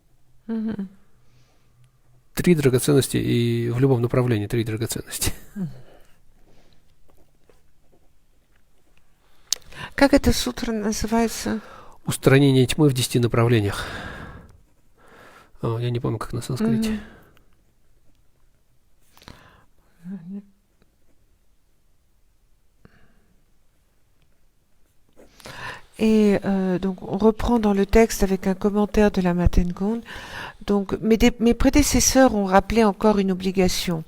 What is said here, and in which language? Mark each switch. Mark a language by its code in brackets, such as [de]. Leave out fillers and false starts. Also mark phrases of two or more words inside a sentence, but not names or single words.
[ru] 3 драгоценности и в любом направлении 3 драгоценности. Как эта сутра называется? Устранение тьмы в 10 направлениях. Я не помню, как на санскрите. [fr] Et donc on reprend dans le texte avec un commentaire de la Matengond. Donc mes prédécesseurs ont rappelé encore une obligation.